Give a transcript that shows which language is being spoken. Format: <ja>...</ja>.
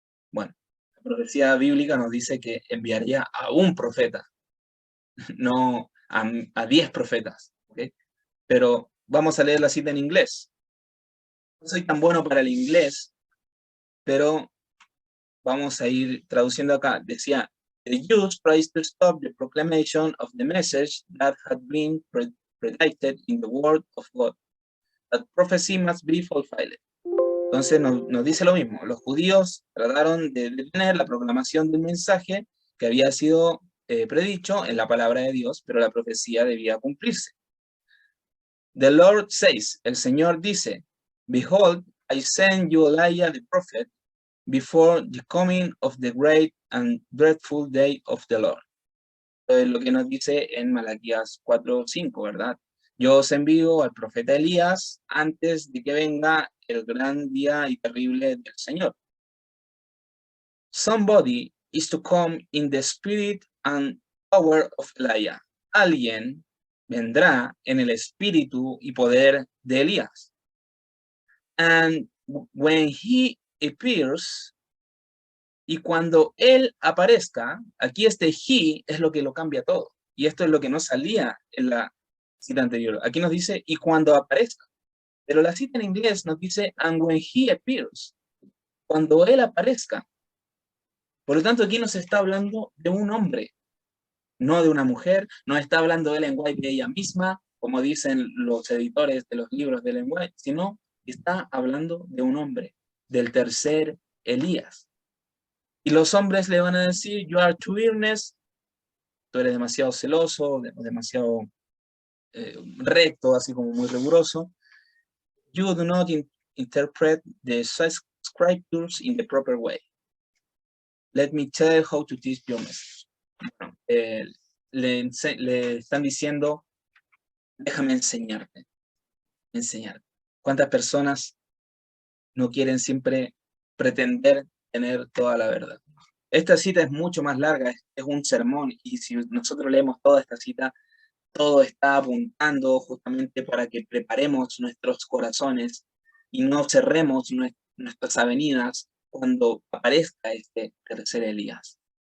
<es>Bueno, la profecía bíblica nos dice que enviaría a un profeta, no a 10 profetas, ¿okay? Pero vamos a leer la cita en inglés. No soy tan bueno para el inglés, pero vamos a ir traduciendo acá. Decía,</es> <en>the Jews tried to stop the proclamation of the message that had been predicted in the word of God. That prophecy must be fulfilled.</en> <es>Entonces nos dice lo mismo. Los judíos trataron de detener la proclamación del mensaje que había sido predicho en la palabra de Dios, pero la profecía debía cumplirse.</es> <en>The Lord says,</en> <es>el Señor dice,</es> <en>behold, I send you Elijah the prophet before the coming of the great and dreadful day of the Lord.</en> <es>Entonces, lo que nos dice en Malaquías 4:5, ¿verdad? Yo os envío al profeta Elías antes de que venga el gran día y terrible del Señor.</es> <en>Somebody is to come in the spirit and power of Elijah.</en> <es>Alguien vendrá en el espíritu y poder de Elías.</es> <en>And when he appears,</en> <es>y cuando él aparezca, aquí este he es lo que lo cambia todo. Y esto es lo que no salía en la cita anterior. Aquí nos dice, y cuando aparezca. Pero la cita en inglés nos dice,</es> <en>and when he appears.</en> <es>Cuando él aparezca. Por lo tanto, aquí nos está hablando de un hombre, no de una mujer. No está hablando de Ellen White de ella misma, como dicen los editores de los libros de Ellen White, sino está hablando de un hombre, del tercer Elías. Y los hombres le van a decir,</es> <en>you are too earnest,</en> <es>tú eres demasiado celoso, demasiado recto, así como muy riguroso.</es> <en>You do not interpret the scriptures in the proper way. Let me tell you how to teach your message.</en> <es>Bueno, le están diciendo, déjame enseñarte. ¿Cuántas personas no quieren siempre pretender tener toda la verdad? Esta cita es mucho más larga, es un sermón, y si nosotros leemos toda esta cita, todo está apuntando justamente para que preparemos nuestros corazones y no cerremos nuestras avenidas cuando aparezca este tercer Elías.</es>